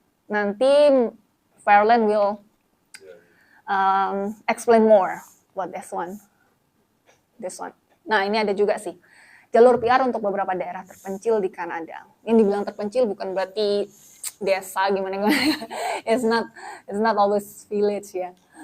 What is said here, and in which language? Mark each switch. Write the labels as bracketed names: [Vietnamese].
[Indonesian] Nanti [English] Fairland will explain more about this one. [Indonesian] Nah, ini ada juga sih jalur PR untuk beberapa daerah terpencil di Kanada. Yang dibilang terpencil bukan berarti desa gimana. [English] It's not always village ya.